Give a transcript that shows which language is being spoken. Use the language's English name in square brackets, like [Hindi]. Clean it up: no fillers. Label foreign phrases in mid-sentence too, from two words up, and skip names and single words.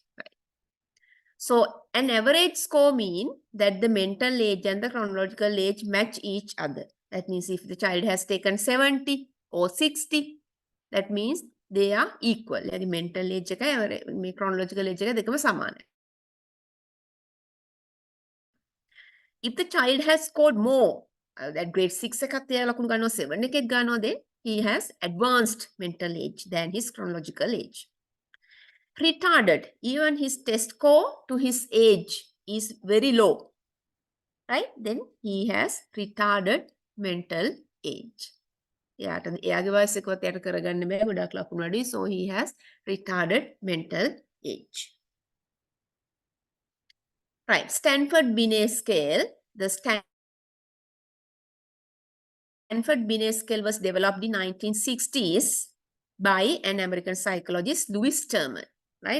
[English] Right? So an average score means that the mental age and the chronological age match each other. That means if the child has taken 70 or 60, that means they are equal. The mental age and chronological age [Sinhala] දෙකම සමානයි. [English] If the child has scored more, that grade 6 [Sinhala] එකක් තියලා ලකුණු ගන්නවා 7 එකක් ගන්නවා, [English] then he has advanced mental age than his chronological age. Retarded, even his test score to his age is very low, right? Then he has retarded mental age. [Sinhala] එයාගේ වයස එකවත් යට කරගන්න බෑ ගොඩක් ලකුණු අඩුයි. [English] So he has retarded mental age. Right, Stanford Binet scale. The Stanford-Binet scale was developed in 1960s by an American psychologist, Louis Terman, right?